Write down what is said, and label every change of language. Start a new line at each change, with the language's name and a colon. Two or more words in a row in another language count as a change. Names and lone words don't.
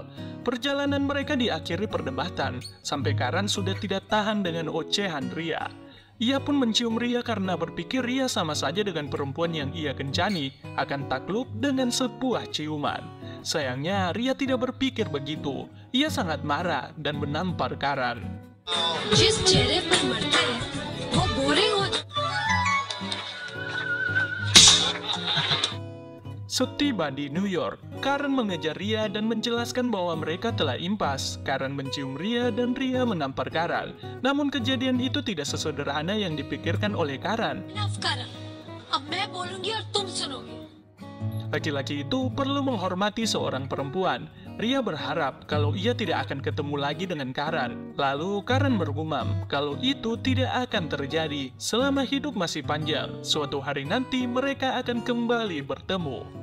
Indonesian: Perjalanan mereka diakhiri perdebatan, sampai Karan sudah tidak tahan dengan ocehan Ria. Ia pun mencium Ria karena berpikir Ria sama saja dengan perempuan yang ia kencani, akan takluk dengan sebuah ciuman. Sayangnya, Ria tidak berpikir begitu. Ia sangat marah dan menampar Karan.
Hindi: जिस चेहरे पर मरते हैं वो बोरिंग हो।
Indonesian: Setiba di New York, Karan mengejar Ria dan menjelaskan bahwa mereka telah impas. Karan mencium Ria dan Ria menampar Karan. Namun kejadian itu tidak sesederhana yang dipikirkan oleh Karan.
Hindi: Enough करण, अब मैं बोलूंगी और तुम सुनोगे।
Indonesian: Laki-laki itu perlu menghormati seorang perempuan. Ria berharap kalau ia tidak akan ketemu lagi dengan Karan. Lalu Karan bergumam kalau itu tidak akan terjadi. Selama hidup masih panjang, suatu hari nanti mereka akan kembali bertemu.